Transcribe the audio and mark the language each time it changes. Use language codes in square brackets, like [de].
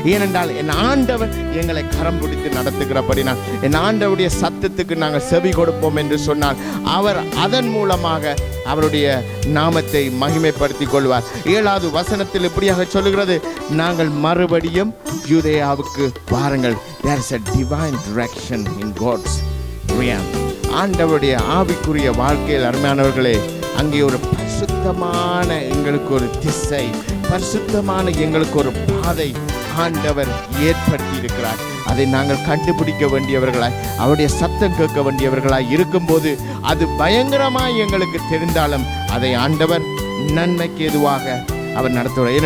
[ta] ஏனென்றால் என் ஆண்டவர் எங்களை கரம் பிடித்து நடத்துகிறபடினால் என் ஆண்டவருடைய சத்தத்துக்கு நாங்கள் செவி கொடுப்போம் என்று சொன்னால் அவர் அதன் மூலமாக அவருடைய நாமத்தை மகிமைப்படுத்திக் கொள்வார். 7வது வசனத்தில் இப்படியாக சொல்லுகிறது, நாங்கள் மறுபடியும் யூதேயாவுக்கு வாருங்கள். [en] There is a divine direction in God's realm. [ta] ஆண்டவருடைய ஆவிக்குரிய வாழ்க்கையில் அருமையானவர்களே, அங்கே ஒரு பரிசுத்தமான எங்களுக்கு ஒரு திசை, பரிசுத்தமான எங்களுக்கு ஒரு பாதை ஆண்டவர் ஏற்படுத்தி இருக்கிறார். அதை நாங்கள் கண்டுபிடிக்க வேண்டியவர்களாய், அவருடைய சத்தம் கேட்க வேண்டியவர்களாய் இருக்கும்போது அது பயங்கரமாய் எங்களுக்கு தெரிந்தாலும் அதை ஆண்டவர் நன்மைக்கு எதுவாக அவர் நடத்துவார்.